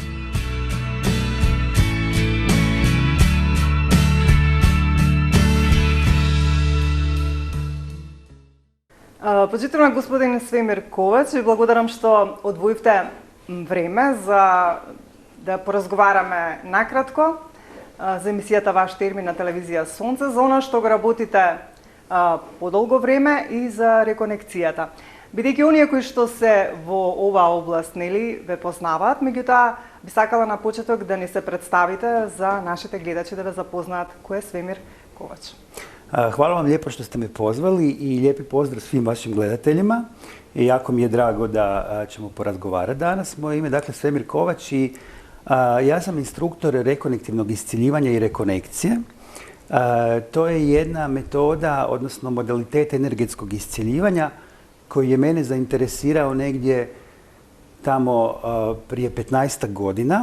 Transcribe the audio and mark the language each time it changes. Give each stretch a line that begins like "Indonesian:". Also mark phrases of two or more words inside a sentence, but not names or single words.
Macedonian: Почитувам господин Свемир Ковач, ви благодарам што одвоивте време за да поразговараме накратко за емисијата Ваш термин на телевизија Сонце, за она што го работите подолго време и за реконекцијата. Бидејќи оние кои што се во оваа област, нели, ве познаваат, меѓутоа би сакала на почеток да ни се представите за нашите гледачи да ве запознаат кој е Свемир Ковач.
Croatian: Hvala vam lijepo što ste me pozvali i lijepi pozdrav svim vašim gledateljima. I jako mi je drago da ćemo porazgovarati danas. Moje ime je dakle Svemir Kovač i ja sam instruktor rekonektivnog isciljivanja i rekonekcije. To je jedna metoda, odnosno modalitet energetskog isciljivanja koji je mene zainteresirao negdje tamo prije 15 godina.